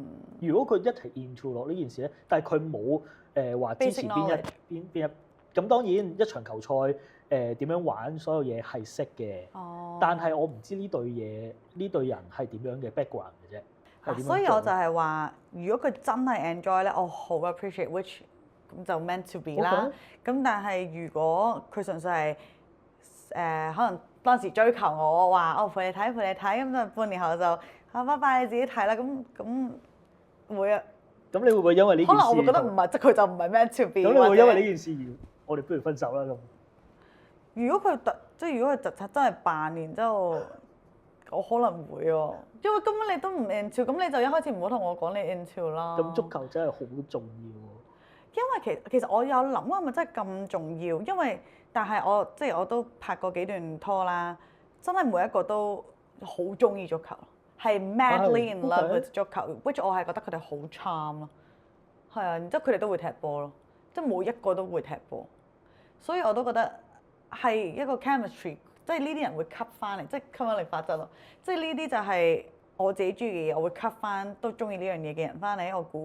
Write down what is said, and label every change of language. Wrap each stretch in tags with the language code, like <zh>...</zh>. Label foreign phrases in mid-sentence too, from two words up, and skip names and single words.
<yue>如果佢一齊 into 落呢件事咧，但係佢冇話支持邊一，咁當然一場球賽點樣玩，所有嘢係識嘅。哦。但係我唔知呢隊人係點樣嘅 background 嘅啫。所以我就係話，如果佢真係 enjoy 咧，我好 appreciate，which 咁就</yue> <en>meant to be</en> <yue>啦。咁但係如果佢純粹係可能當時追求我話，我陪你睇，咁就半年後就拜拜你自己睇啦。咁會啊。咁你會唔會因為呢件事？可能我會覺得唔係，即係佢就唔係</yue> <en>meant to be。</en> <yue>咁你會因為呢件事而我哋不如分手啦咁？如果佢如果佢真係扮，然之後我可能會喎，因為根本你都唔 into，咁你就一開始唔好同我講你 into 啦。咁足球真係好重要喎。因為其實我有諗係咪真係咁重要？因為但係我都拍過幾段拖啦，真係每一個都好中意足球，係</yue> <en>madly in love with</en> <yue>足球，which 我係覺得佢哋好 charm 咯。係啊，然之後佢哋都會踢波咯，即係每一個都會踢波，所以我都覺得係一個 chemistry，即係呢啲人會吸翻嚟，即係吸引力法則咯。即係呢啲就係我自己中意嘅嘢，我會吸翻都中意呢樣嘢嘅人翻嚟，我估。</yue>